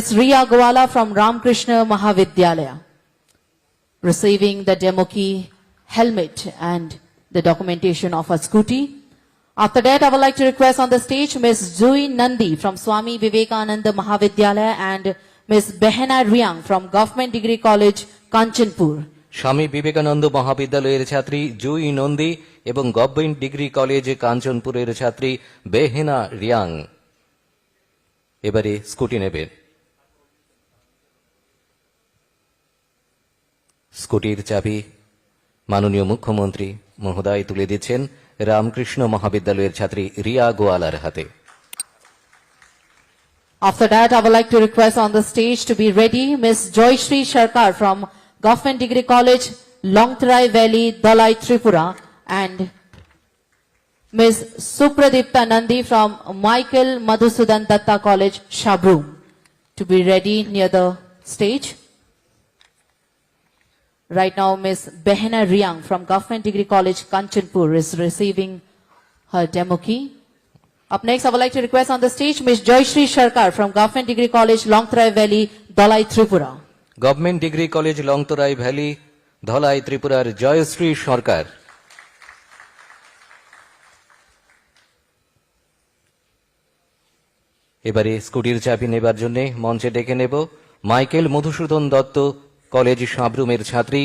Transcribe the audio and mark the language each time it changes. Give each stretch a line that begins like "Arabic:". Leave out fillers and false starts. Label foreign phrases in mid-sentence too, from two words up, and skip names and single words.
English: Riya Gwala from Ramkrishna Mahavidyalaya, receiving the demo key, helmet and the documentation of a scooty. After that, I would like to request on the stage Ms. Zui Nandi from Swami Vivekananda Mahavidyalaya and Ms. Behena Riang from Government Degree College, Kanchanpur.
Bangla: স্বামী বিবেকানন্দ মহাবিদ্যালয়ের ছাত্রী জুই নন্দী এবং গভর্নমেন্ট ডিগ্রি কলেজ কাঞ্চনপুরের ছাত্রী বেহেনা রিয়াং এবারে স্কুটি নেবেন। স্কুটির চাবি মাননীয় মুখ্যমন্ত্রী মহোদয় তুলে দিচ্ছেন রামকৃষ্ণ মহাবিদ্যালয়ের ছাত্রী রিয়া গোয়ালার হাতে।
English: After that, I would like to request on the stage to be ready Ms. Joyshri Sharkar from Government Degree College, Longtrai Valley, Dalai, Tripura, and Ms. Supradipta Nandi from Michael Madhusudan Datta College, Shabroom, to be ready near the stage. Right now, Ms. Behena Riang from Government Degree College, Kanchanpur is receiving her demo key. Up next, I would like to request on the stage Ms. Joyshri Sharkar from Government Degree College, Longtrai Valley, Dalai, Tripura.
Bangla: গভর্নমেন্ট ডিগ্রি কলেজ, লংতরাই ভ্যালি, ধলাই, ত্রিপুরার জয়শ্রী সরকার। এবারে স্কুটির চাবি নেবার জন্য মঞ্চে ডেকে নেব মাইকেল মধুসূদন দত্ত, কলেজ সাবরুমের ছাত্রী।